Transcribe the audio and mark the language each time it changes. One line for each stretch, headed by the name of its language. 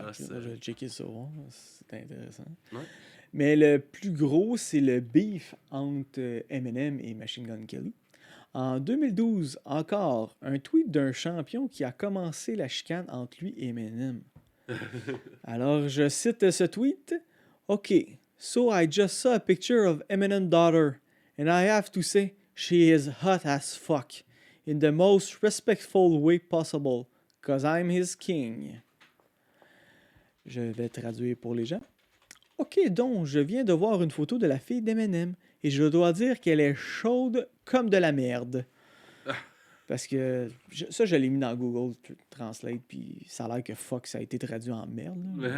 French: Ah, okay, je vais checker ça. Hein. C'est intéressant. Ouais. Mais le plus gros, c'est le beef entre Eminem et Machine Gun Kelly. En 2012, encore, un tweet d'un champion qui a commencé la chicane entre lui et Eminem. Alors, je cite ce tweet.
English: OK, so I just saw a picture of Eminem's daughter, and I have to say, she is hot as fuck, in the most respectful way possible, cause I'm his king.
French: Je vais traduire pour les gens. OK, donc, je viens de voir une photo de la fille d'Eminem, et je dois dire qu'elle est chaude comme de la merde. Parce que je l'ai mis dans Google Translate, puis ça a l'air que fuck, ça a été traduit en merde. Là.